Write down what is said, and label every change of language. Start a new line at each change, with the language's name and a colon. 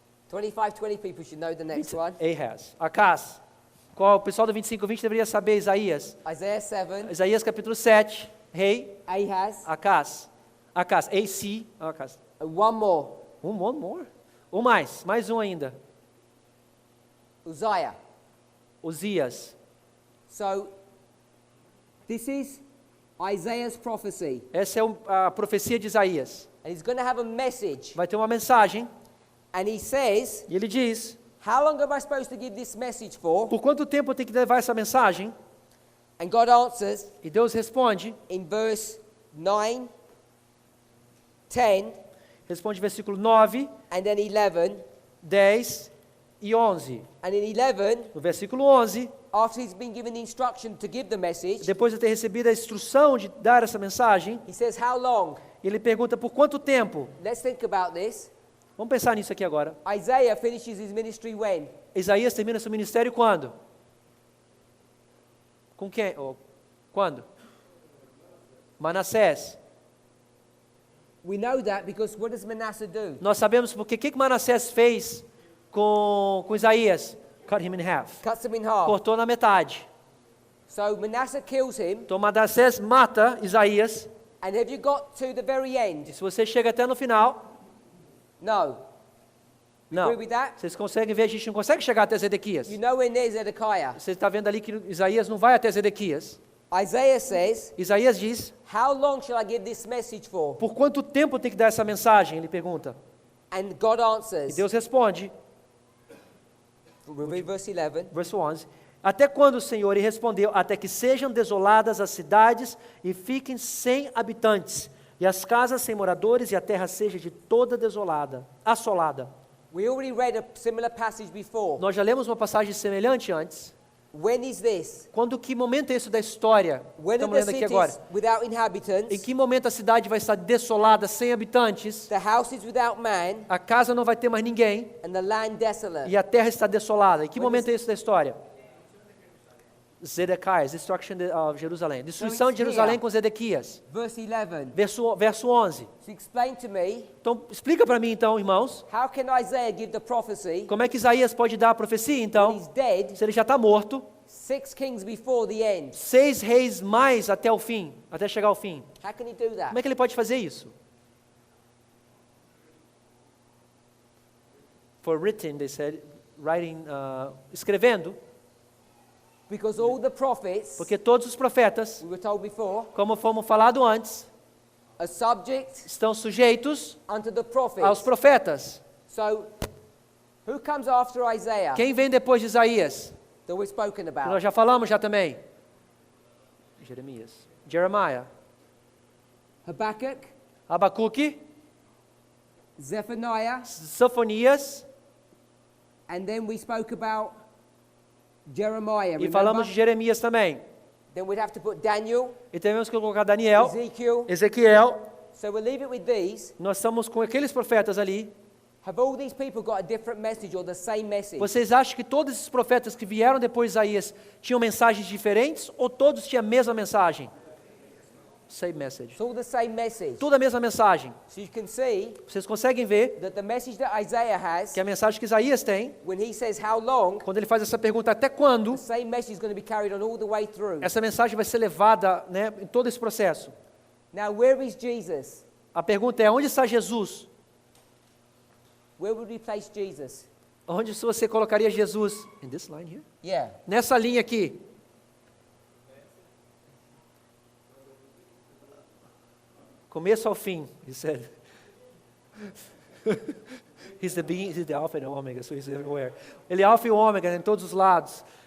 English: 25, 20 people should know the next one.
Portuguese: Ahaz. Acás. Qual o pessoal do 25:20 deveria saber Isaías?
English: Isaiah 7,
Portuguese: Isaías capítulo 7, rei
English: Ahaz,
Portuguese: Acás. Acás, AC, Acás.
English: and one more, One more?
Portuguese: Mais um ainda.
English: Uzziah.
Portuguese: Uzias.
English: So this is Isaiah's prophecy.
Portuguese: Essa é a profecia de Isaías.
English: And he's going to have a message.
Portuguese: Vai ter uma mensagem
English: And he says,
Portuguese: e ele diz:
English: how long am I supposed to give this message for?
Portuguese: por quanto tempo eu tenho que levar essa mensagem?
English: And God answers
Portuguese: E Deus responde,
English: in verse 9, 10,
Portuguese: responde versículo 9,
English: and then 11.
Portuguese: 10 e 11.
English: And in 11,
Portuguese: No versículo 11,
English: after he's been given the instruction to give the message,
Portuguese: depois de ter recebido a instrução de dar essa mensagem,
English: he says, how long?
Portuguese: ele pergunta por quanto tempo?
English: Let's think about this.
Portuguese: Vamos pensar nisso aqui agora.
English: Isaiah finishes his ministry when?
Portuguese: Isaías termina seu ministério quando? Com quem? Quando? Manassés.
English: We know that because what does Manasseh do?
Portuguese: Nós sabemos porque o que Manassés fez com Isaías?
English: Cut him in half. Cuts him in half.
Portuguese: Cortou na metade.
English: So Manasseh kills him.
Portuguese: Então Manassés mata Isaías.
English: And have you got to the very
Portuguese: E
English: end?
Portuguese: se você chega até no final,
English: No.
Portuguese: não.
English: Agree with that?
Portuguese: Vocês conseguem ver, a gente não consegue chegar até Zedequias.
English: You know when there's Zedekiah.
Portuguese: Você está vendo ali que Isaías não vai até Zedequias.
English: Isaiah says,
Portuguese: Isaías diz,
English: how long shall I give this message for?
Portuguese: por quanto tempo tem que dar essa mensagem? Ele pergunta.
English: And God
Portuguese: E
English: answers,
Portuguese: Deus responde,
English: we'll read verse 11.
Portuguese: verso 11, até quando, Senhor? E respondeu, até que sejam desoladas as cidades e fiquem sem habitantes, e as casas sem moradores, e a terra seja de toda desolada, assolada.
English: We already read a similar passage before.
Portuguese: Nós já lemos uma passagem semelhante antes.
English: When is this?
Portuguese: Quando que momento é isso da história?
English: When are
Portuguese: Estamos
English: the
Portuguese: lendo aqui
English: cities
Portuguese: agora.
English: without
Portuguese: Em
English: inhabitants,
Portuguese: que momento a cidade vai estar desolada, sem habitantes,
English: the houses without man,
Portuguese: a casa não vai ter mais ninguém,
English: and the land desolate?
Portuguese: e a terra está desolada? Em que
English: When
Portuguese: momento
English: is-
Portuguese: é isso da história?
English: Zedekiah, destruction of Jerusalem.
Portuguese: Destruição
English: it's
Portuguese: de Jerusalém
English: here.
Portuguese: com Zedequias.
English: Verse 11.
Portuguese: Verso 11.
English: So explain to me,
Portuguese: Então, explica para mim então, irmãos,
English: how can Isaiah give the prophecy
Portuguese: como é que Isaías pode dar a profecia
English: when
Portuguese: então,
English: he's dead
Portuguese: se ele já está morto,
English: 6 kings before the end?
Portuguese: 6 reis mais até o fim, até chegar ao fim.
English: How can he do that?
Portuguese: Como é que ele pode fazer isso?
English: For written, they said, writing, escrevendo, Because all the prophets,
Portuguese: porque todos os profetas,
English: we were told before,
Portuguese: como fomos falado antes,
English: are subject
Portuguese: estão sujeitos
English: unto the
Portuguese: aos
English: prophets.
Portuguese: profetas.
English: So, who comes after Isaiah
Portuguese: Quem vem depois de Isaías?
English: that we've spoken
Portuguese: Que
English: about?
Portuguese: nós já falamos já também.
English: Jeremiah. Habakkuk,
Portuguese: Abacuque,
English: Zephaniah,
Portuguese: Sofonias,
English: and then we spoke about Jeremiah.
Portuguese: e falamos de
English: Remember?
Portuguese: Jeremias também.
English: Then we'd have to put Daniel,
Portuguese: E temos que colocar Daniel,
English: Ezekiel.
Portuguese: Ezequiel.
English: So we'll leave it with these.
Portuguese: Nós estamos com aqueles profetas ali.
English: Have all these people got a different message or the same message?
Portuguese: Vocês acham que todos esses profetas que vieram depois de Isaías tinham mensagens diferentes ou todos tinham a mesma mensagem?
English: Same message. It's all the same message.
Portuguese: Tudo a mesma mensagem.
English: So you can see
Portuguese: Vocês conseguem ver
English: that the message that Isaiah has,
Portuguese: que a mensagem que Isaías tem,
English: when he says how long,
Portuguese: quando ele faz essa pergunta até quando,
English: the same message is going to be carried on all the way through.
Portuguese: essa mensagem vai ser levada, né, em todo esse processo.
English: Now, where is Jesus?
Portuguese: A pergunta é, onde está Jesus?
English: Where would we place Jesus?
Portuguese: Onde você colocaria Jesus?
English: In this line here? Yeah.
Portuguese: Nessa linha aqui. Começo ao fim,
English: he said. He's the Alpha and the Omega, so he's everywhere.
Portuguese: Ele é Alfa e o Ômega em todos os lados.